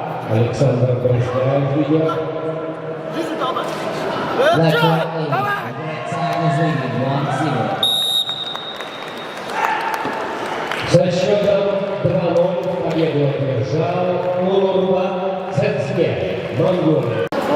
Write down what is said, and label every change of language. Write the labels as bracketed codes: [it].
[ru] Александр Брызгаев ведет. [en] Platform A, red side is leading 1-0. [ru] За счетом 2-0 победу одержал Нурман Цецке, Монголия.